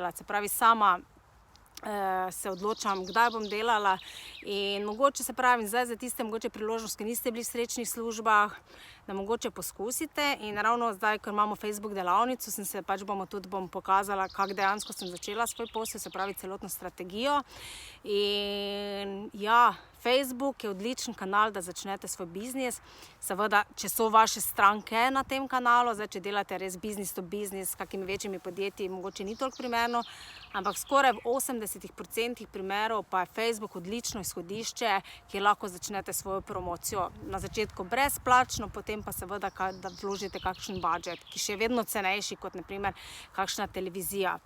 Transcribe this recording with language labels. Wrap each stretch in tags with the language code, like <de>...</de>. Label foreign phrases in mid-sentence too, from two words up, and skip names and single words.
<sl>Se pravi, sama se odločam, kdaj bom delala in mogoče, se pravi, zdaj za tiste mogoče priložnost, ki niste bili v srečnih službah, da mogoče poskusite in ravno zdaj, ker imamo Facebook delavnico, sem se pač bom pokazala, kako dejansko sem začela svoj posel, se pravi celotno strategijo in ja, Facebook je odličen kanal, da začnete svoj biznis. Seveda, če so vaše stranke na tem kanalu, zdaj, če delate res</sl> <en>business to business</en> <sl>s kakimi večjimi podjetji, mogoče ni toliko primerno, ampak skoraj v 80% primerov pa je Facebook odlično izhodišče, kjer lahko začnete svojo promocijo. Na začetku brezplačno, potem pa seveda, da vložite kakšen budžet, ki še je vedno cenejši kot na primer kakšna televizija.</sl>